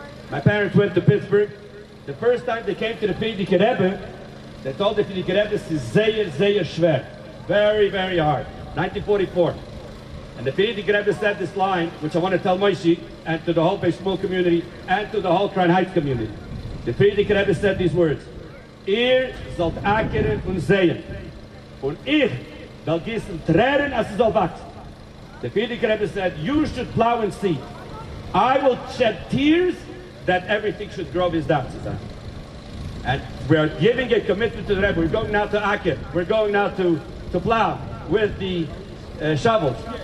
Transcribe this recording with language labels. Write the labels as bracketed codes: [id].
[en] My parents went to Pittsburgh. The first time they came to the Friedrich Rebbe, they told the Friedrich Rebbe, this is [de] sehr schwer. [en] Very, very hard. 1944. And the Friedrich Rebbe said this line, which I want to tell Moshe, and to the whole Bais Shmuel community, and to the whole Crown Heights community. The Friedrich Rebbe said these words, [de] Ihr sollt ackern und säen, und ich will gießen Tränen, als es soll wachsen. [en] The Friedrich Rebbe said, you should plow and seed. I will shed tears that everything should grow his dance. And we're giving a commitment to the Rebbe. We're going now to acker. We're going now to plow with the shovels.